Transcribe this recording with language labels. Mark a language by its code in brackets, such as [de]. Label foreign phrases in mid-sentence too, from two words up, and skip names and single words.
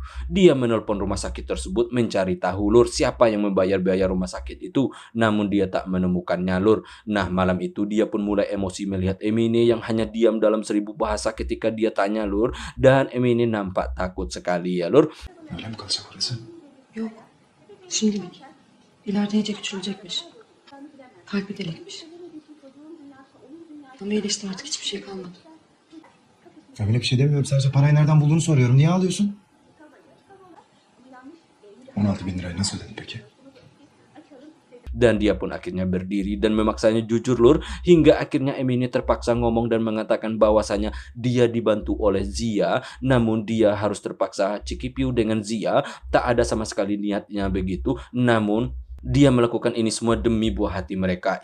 [id] Dia menelpon rumah sakit tersebut mencari tahu lur siapa yang membayar biaya rumah sakit itu, namun dia tak menemukannya lur. Nah, malam itu dia pun mulai emosi melihat Emine yang hanya diam dalam 1000 bahasa ketika dia tanya lur, dan Emine nampak takut sekali ya lur. [tr] Öyle mi kalacak orası? Yok. Şimdilik. İleride iyice küçülecekmiş. Kalbi delikmiş. Ama iyileşti artık hiçbir şey kalmadı. Öyle bir şey demiyorum. Sadece parayı nereden bulduğunu soruyorum. Niye ağlıyorsun? 16.000 lirayı nasıl ödedin peki? [id] Dan dia pun akhirnya berdiri dan memaksanya jujur lur, hingga akhirnya Emine terpaksa ngomong dan mengatakan bahwasanya dia dibantu oleh Zia, namun dia harus terpaksa cikipiu dengan Zia, tak ada sama sekali niatnya begitu, namun dia melakukan ini semua demi buah hati mereka.